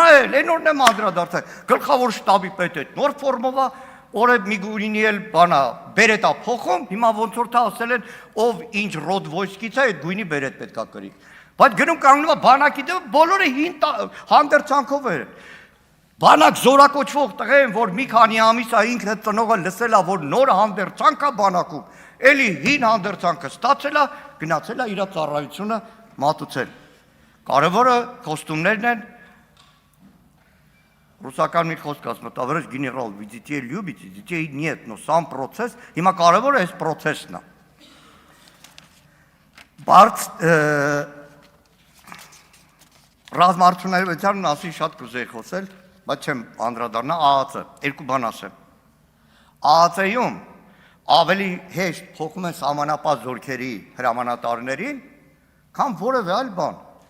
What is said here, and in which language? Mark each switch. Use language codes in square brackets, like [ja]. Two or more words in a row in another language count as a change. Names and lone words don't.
[hy] էլ այն օրն եմ անդրադարձել, գլխավոր շտաբի պետը նոր ֆորմով է, օրը Միգուրինի էլ բանա բերետ է փոխում, հիմա ոնց որ թե ասել են, ով ինչ ռոդ վոյսկից է, այդ գույնի բերետ պետք է կրի։ Բայց գնում կանգնում է բանակի դեմ, բոլորը հին հանդերձանքով էր։ Բանակ զորակոչվող տղեն, որ մի քանի ամիս է ինքը ծնողը լսել է, որ նոր հանդերձանք է բանակում, էլի հին հանդերձանքը ստացել է, գնացել է իր ծառայությունը մատուցել։ Կարևորը կոստումներն են, ռուսական մի խոսք ասում, [ru] տоварищ генерал, вы детей любите, детей нет, но сам процесс, [hy] հիմա կարևորը այս process-ն է։ Բայց ռազմարտությունների մասին շատ կուզեի խոսել, բայց չեմ անդրադառնա ԱԱՑ-ը, երկու բան ասեմ։ ԱԱՑ-ում ավելի հեշտ փոխում են սահմանապահ զորքերի հրամանատարներին, քան որևէ այլ բան։